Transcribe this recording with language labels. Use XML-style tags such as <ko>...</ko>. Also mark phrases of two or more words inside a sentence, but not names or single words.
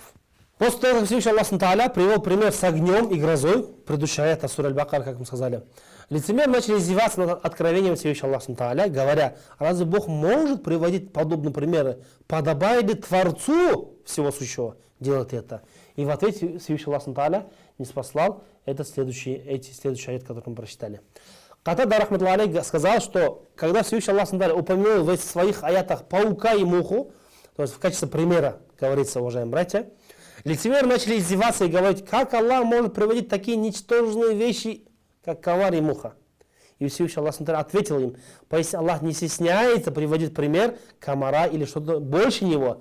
<ru>После того, как Всевышний</ru> <ar>الله تعالى</ar> <ru>привел пример с огнем и грозой, предыдущая аята сура Аль-Бакара, как мы сказали, лицемеры начали издеваться над откровением Всевышнего</ru> <ar>الله تعالى,</ar> <ru>говоря, разве Бог может приводить подобные примеры? Подобает ли Творцу всего сущего делать это? И в ответ Всевышний</ru> <ar>الله تعالى</ar> <ru>не спаслал эти следующие аяты, которые мы прочитали. Катада</ru> <ar>رحمة الله عليه</ar> <ru>сказал, что когда Всевышний</ru> <ar>الله تعالى</ar> <ru>упомянул в своих аятах паука и муху, то есть в качестве примера, говорится, уважаемые братья, лицемеры начали издеваться и говорить, как Аллах может приводить такие ничтожные вещи, как комар и муха. И Всевышний Аллах ответил им, поэтому Аллах не стесняется приводить пример комара или что-то больше него.</ru>